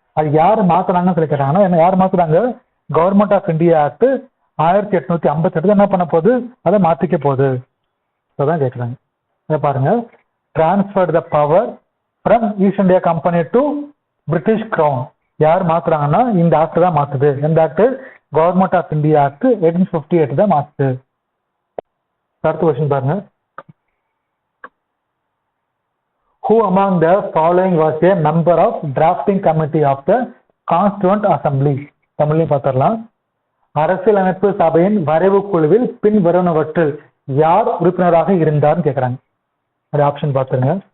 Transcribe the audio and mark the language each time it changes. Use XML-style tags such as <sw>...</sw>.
<ta>அது யாரு மாத்துறாங்கன்னு சொல்லி கேட்டாங்கன்னா, என்ன யார் மாத்துறாங்க, கவர்மெண்ட் ஆஃப் இந்தியா ஆக்ட் 1858 என்ன பண்ண போகுது, அதை மாத்திக்க போகுது. அதான் கேட்கறாங்க. அதை பாருங்க,</ta> <en>Transfer the power from East India Company to British Crown.</en> <ta>யார் மாத்துறாங்கன்னா இந்த ஆக்ட் தான் மாத்துது. எந்த act, government of India act 1858 தான் மாத்துது. அடுத்த கொஸ்டின் பாருங்க,</ta> <en>who among the following was a member of drafting committee of the constituent assembly?</en> <ta>தமிழையும் பார்த்துடலாம். அரசியலமைப்பு சபையின் வரைவு குழுவில் பின் வருவனவற்றில் யார் உறுப்பினராக இருந்தார்னு கேட்கறாங்க. அது ஆப்ஷன் பார்த்துருங்க.</ta>